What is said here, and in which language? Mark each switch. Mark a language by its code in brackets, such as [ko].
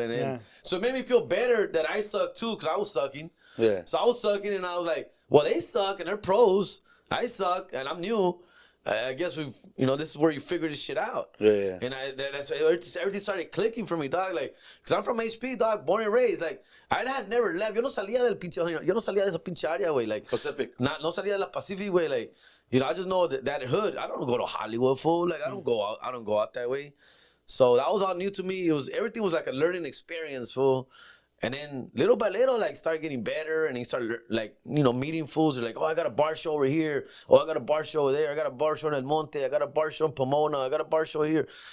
[en] And then, so it made me feel better that I suck too, because I was sucking. Yeah. So I was sucking, and I was like, well, they suck, and they're pros. I suck, and I'm new. I guess this is where you figure this shit out. Yeah. And that's everything started clicking for me, dog. Like, cause I'm from HP, dog, born and raised. Like, I had never left. [es] Yo no salía de esa pinche área, güey. Like, Pacific. No salía de la Pacific, güey. [en] Like, I just know that hood. I don't go to Hollywood, fool. Like, I don't go out that way. So that was all new to me. Everything was like a learning experience, fool. And then little by little, like, started getting better, and he started, like, meeting fools. They're like, oh, I got a bar show over here. Oh, I got a bar show over there. I got a bar show in El Monte. I got a bar show in Pomona. I got a bar show here.